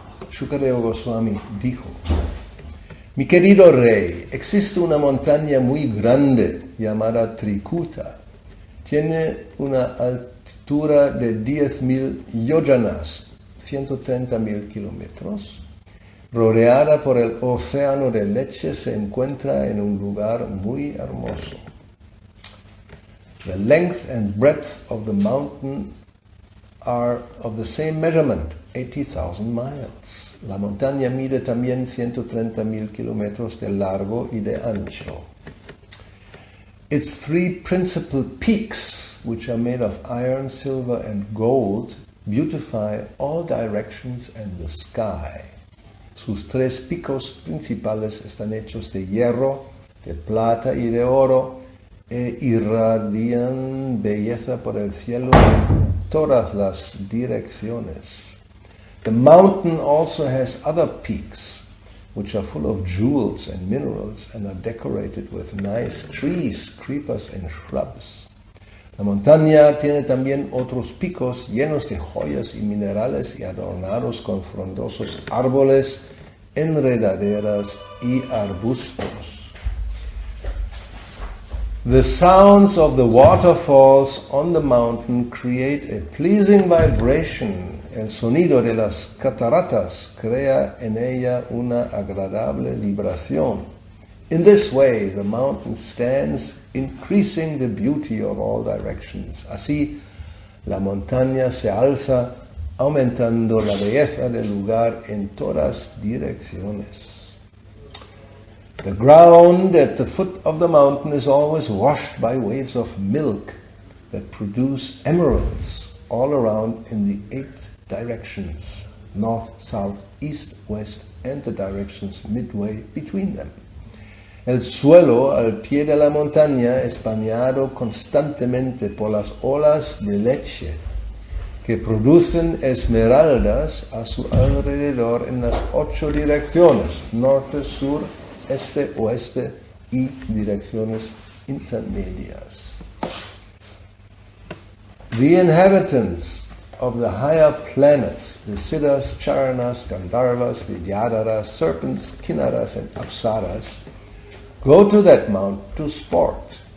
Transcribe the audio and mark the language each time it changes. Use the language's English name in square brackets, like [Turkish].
[Spanish] Shukadeva Goswami dijo, "Mi querido rey, existe una montaña muy grande llamada Trikuta. Tiene una altura de 10,000 yojanas, 130,000 kilómetros. Rodeada por el océano de leche, se encuentra en un lugar muy hermoso. [English] The length and breadth of the mountain are of the same measurement, 80,000 miles. [Spanish] La montaña mide también 130,000 kilómetros de largo y de ancho. [English] Its 3 principal peaks, which are made of iron, silver, and gold, beautify all directions and the sky. [Spanish] Sus 3 picos principales están hechos de hierro, de plata y de oro, e irradian belleza por el cielo todas las direcciones. [English] The mountain also has other peaks, which are full of jewels and minerals and are decorated with nice trees, creepers and shrubs. [Spanish] La montaña tiene también otros picos llenos de joyas y minerales y adornados con frondosos árboles, enredaderas y arbustos. [English] The sounds of the waterfalls on the mountain create a pleasing vibration. [Spanish] El sonido de las cataratas crea en ella una agradable vibración. [English] In this way, the mountain stands, increasing the beauty of all directions. [Spanish] Así, la montaña se alza, aumentando la belleza del lugar en todas direcciones. [English] The ground at the foot of the mountain is always washed by waves of milk that produce emeralds all around in the 8 directions, north, south, east, west, and the directions midway between them. [Spanish] El suelo al pie de la montaña es bañado constantemente por las olas de leche que producen esmeraldas a su alrededor en las 8 direcciones, norte, sur, este, oeste y direcciones intermedias. [English] The inhabitants of the higher planets, the Siddhas, Charanas, Gandharvas, Vidyadharas, serpents, Kinnaras and Apsaras, go to that mount to sport.